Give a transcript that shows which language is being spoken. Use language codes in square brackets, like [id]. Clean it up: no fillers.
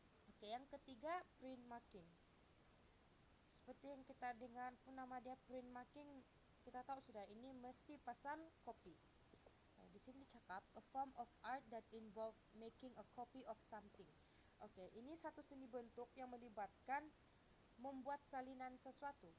[ms] Oke, yang ketiga print marking. Seperti yang kita dengar pun nama dia print marking, kita tahu sudah ini mesti pasal kopi. Di sini cakap [en] a form of art that involve making a copy of something. [ms] Oke, ini satu seni bentuk yang melibatkan membuat salinan sesuatu.